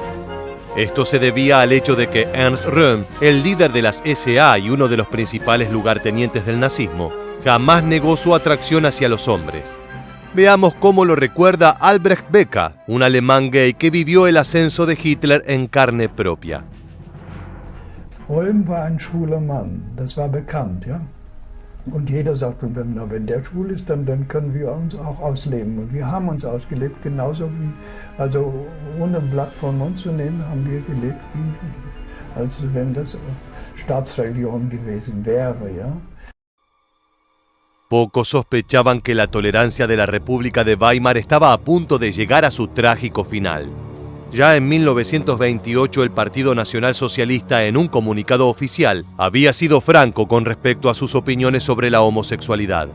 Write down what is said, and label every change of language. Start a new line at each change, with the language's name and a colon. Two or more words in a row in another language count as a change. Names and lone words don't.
Spanish: Esto se debía al hecho de que Ernst Röhm, el líder de las SA y uno de los principales lugartenientes del nazismo, jamás negó su atracción hacia los hombres. Veamos cómo lo recuerda Albrecht Becker, un alemán gay que vivió el ascenso de Hitler en carne propia.
German: Röhm war ein schwuler Mann, das war bekannt, ja. Und jeder sagt, wenn der schwul ist, dann können wir uns auch ausleben. Und wir haben uns ausgelebt, genauso wie, also ohne ein Blatt vom Mund zu nehmen, haben wir gelebt, als wenn das Staatsreligion gewesen wäre, ja.
Spanish: Pocos sospechaban que la tolerancia de la República de Weimar estaba a punto de llegar a su trágico final. Ya en 1928 el Partido Nacional Socialista, en un comunicado oficial, había sido franco con respecto a sus opiniones sobre la homosexualidad.